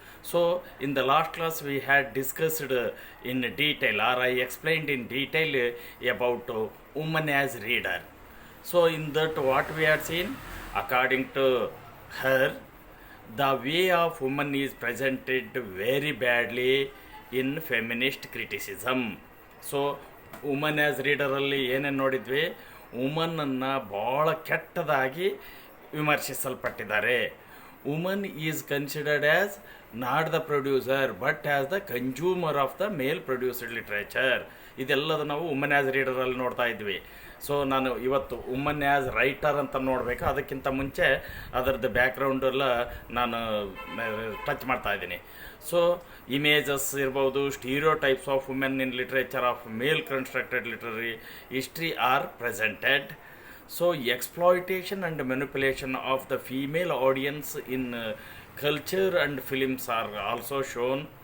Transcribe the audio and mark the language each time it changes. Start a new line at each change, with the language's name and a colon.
English: So in the last class we had discussed in detail, or I explained in detail about woman as reader. So in that what we have seen, according to her, the way of woman is presented very badly in feminist criticism.
Kannada: So woman as ರೀಡರಲ್ಲಿ ಏನೇನು ನೋಡಿದ್ವಿ, ವುಮನ್ನನ್ನು ಭಾಳ ಕೆಟ್ಟದಾಗಿ ವಿಮರ್ಶಿಸಲ್ಪಟ್ಟಿದ್ದಾರೆ.
English: Woman is considered as not the producer but as the consumer of the male produced literature.
Kannada: ಇದೆಲ್ಲದು ನಾವು woman as ರೀಡರಲ್ಲಿ ನೋಡ್ತಾ ಇದ್ವಿ. So ನಾನು ಇವತ್ತು woman as writer ಅಂತ ನೋಡಬೇಕು. ಅದಕ್ಕಿಂತ ಮುಂಚೆ ಅದರದ್ದು ಬ್ಯಾಕ್ಗ್ರೌಂಡ್ ಎಲ್ಲ ನಾನು ಟಚ್ ಮಾಡ್ತಾ ಇದ್ದೀನಿ.
English: So images ಇರ್ಬೋದು, stereotypes of women in literature of male constructed literary history are presented. So exploitation and manipulation of the female audience in culture and films are also shown.